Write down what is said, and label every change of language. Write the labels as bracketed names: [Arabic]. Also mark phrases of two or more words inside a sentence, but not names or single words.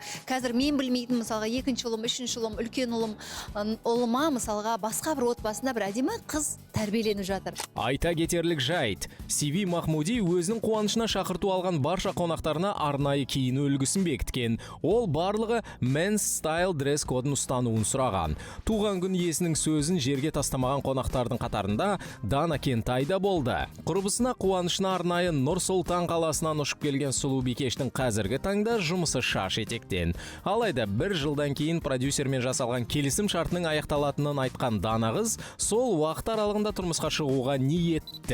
[Kazakh] Қазір мен білмейтін мысалға 2-ші ұлым, 3-ші ұлым, үлкен ұлыма мысалға басқа бір отбасында бір әдемі қыз тәрбиеленіп жатыр. Айта кетерлік жайт, Сиви Махмуди өзінің қуанышына шақырту алған барша қонақтарына арнайы киіну үлгісін бекіткен. Ол барлығы [English] men's style dress [Kazakh] кодын ұстануын сұраған. Туған күн иесінің сөзін жерге тастамаған қонақтардың қатарында Дана Кентай да болды. Құрбысына қуанышына арнайы Нұр Сұлтан қаласынан ұшып келген сұлу бикештің қазіргі таңда жұмысы шаш етектен. Алайда 1 жылдан кейін продюсермен жасалған келісім шартының аяқталатынын айтқан Дана қыз сол уақыт аралығында тұрмысқа шығуға ниетті.